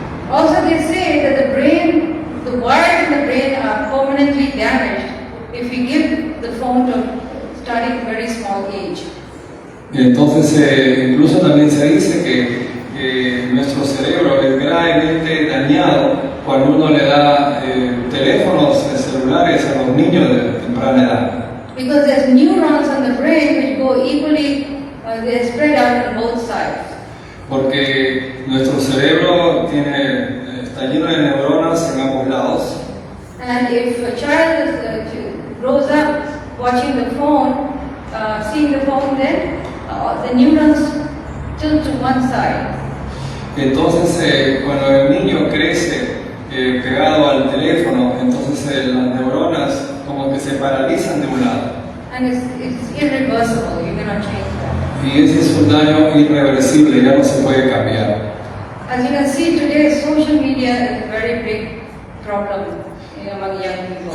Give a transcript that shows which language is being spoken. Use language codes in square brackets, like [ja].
[en] Also, they say that the brain, the wires in the brain are permanently damaged if you give the phone to starting at a very small age. [es] Y entonces, incluso también se dice que nuestro cerebro es gravemente dañado cuando uno le da teléfonos celulares a los niños de temprana edad. [en] Because there's neurons in the brain which go equally, they're spread out on both sides. [es] Porque nuestro cerebro está lleno de neuronas en ambos lados. [en] And if a child grows up watching the phone, seeing the phone, then the neurons tilt to one side. [es] Entonces, cuando el niño crece pegado al teléfono, entonces las neuronas como que se paralizan de un lado. [en] And it's irreversible, you cannot change that. [es] Y ese es un daño irreversible, ya no se puede cambiar. [en] As you can see today, social media is a very big problem among young people.